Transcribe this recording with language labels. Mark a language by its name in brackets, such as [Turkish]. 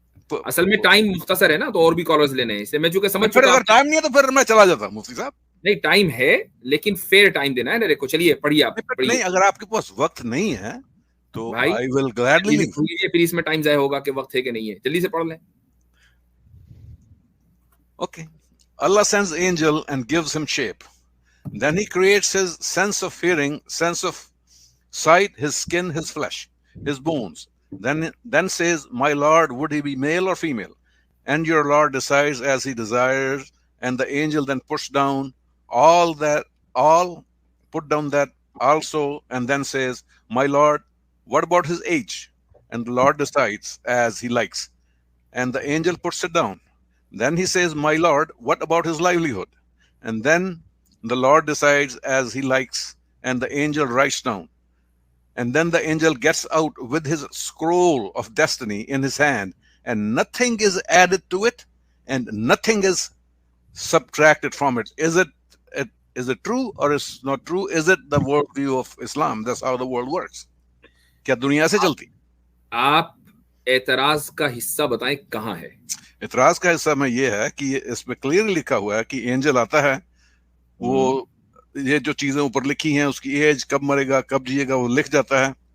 [Urdu] اصل میں ٹائم مختصر ہے نا, تو اور بھی کالرز لینے ہیں. اس سے میں چونکہ سمجھ چکا. اگر ٹائم نہیں ہے تو پھر میں چلا جاتا ہوں مفتی صاحب. نہیں ٹائم ہے لیکن فیئر ٹائم دینا ہے نا. دیکھو چلیے پڑھیے آپ. نہیں اگر آپ کے پاس وقت نہیں ہے تو بھائی [English] I will gladly leave. [Urdu] پھر اس میں ٹائم ضائع ہوگا کہ وقت ہے کہ نہیں ہے. جلدی سے پڑھ لیں. [English] Okay. Allah sends angel and gives him shape. Then he creates his sense of hearing, sense of sight, his skin, his flesh, his bones. Then says, my Lord, would he be male or female? And your Lord decides as he desires, and the angel then puts down put down that also, and then says, my Lord, what about his age? And the Lord decides as he likes, and the angel puts it down. Then he says, my Lord, what about his livelihood? And then the Lord decides as he likes, and the angel writes down. And then the angel gets out with his scroll of destiny in his hand, and nothing is added to it, and nothing is subtracted from it. Is it true or is not true? Is it the worldview of Islam? That's how the world works. [Urdu] کیا دنیا سے چلتی؟ آپ اعتراض کا حصہ بتائیں کہاں ہے. اعتراض کا حصہ میں یہ ہے کہ اس میں کلیئرلی لکھا ہوا ہے کہ اینجل آتا ہے, وہ یہ جو چیزیں اوپر لکھی ہیں اس کی ایج, کب مرے گا, کب جیے گا, وہ لکھ جاتا ہے.